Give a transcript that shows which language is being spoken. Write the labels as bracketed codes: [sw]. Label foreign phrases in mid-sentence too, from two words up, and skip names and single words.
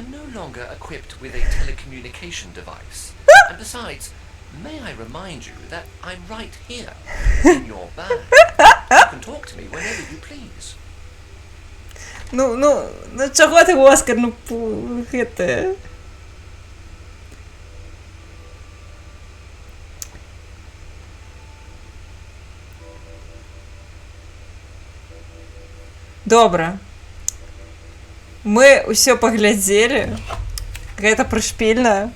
[en] longer equipped with a telecommunication device. And besides, may I remind you that I'm right here, in your bag. You can talk to me whenever you please. [uk] Ну, чого ти, [ru] Оскар, это... [be] Добра. Мы ўсё паглядзелі. Гэта прышпільна.